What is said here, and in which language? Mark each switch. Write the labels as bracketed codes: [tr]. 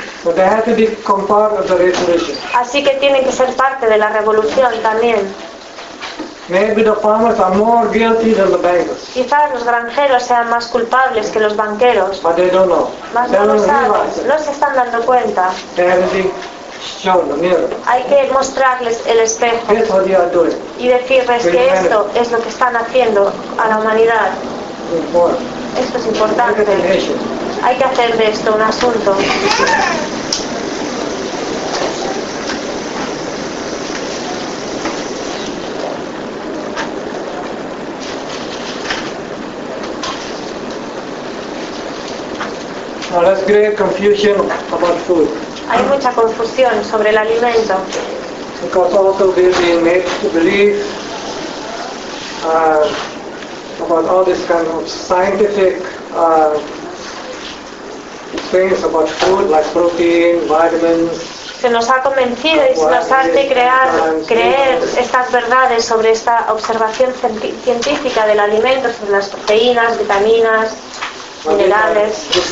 [en] So they have to be part of the revolution. [es] Así que tienen que ser parte de la revolución también. [en] Maybe the farmers are more guilty than the bankers. [es] Quizás los granjeros sean más culpables que los banqueros. [en] But they don't know. [es] Mas [en] they [es] no lo saben. No se están dando cuenta. [en] They have to show the mirror. [es] Hay que mostrarles el espejo. [en] That's what they are doing. [es] Y decirles que esto es lo que están haciendo a la humanidad. Esto es importante. Hay que hacer de esto un asunto. [en] There's great confusion about food. [es] Hay mucha confusión sobre el alimento. [en] Because also we have been made to believe about all this kind of scientific things about food, like protein, vitamins. [es] Se nos ha convencido y se nos hace creer estas verdades sobre esta observación científica del alimento, sobre las proteínas, vitaminas, minerales.